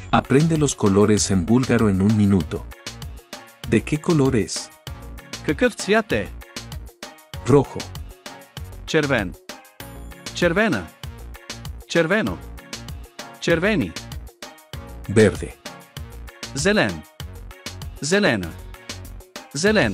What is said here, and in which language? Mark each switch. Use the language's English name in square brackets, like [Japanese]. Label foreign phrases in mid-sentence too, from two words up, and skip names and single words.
[Spanish] Aprende los colores en búlgaro en un minuto. ¿De qué color es? [Bulgarian] Какъв цвят е? [Spanish] Rojo, [Bulgarian] Червен. Червена. Червено. Червени. [Spanish] verde, [Bulgarian] Зелен. Зелена. Зелено.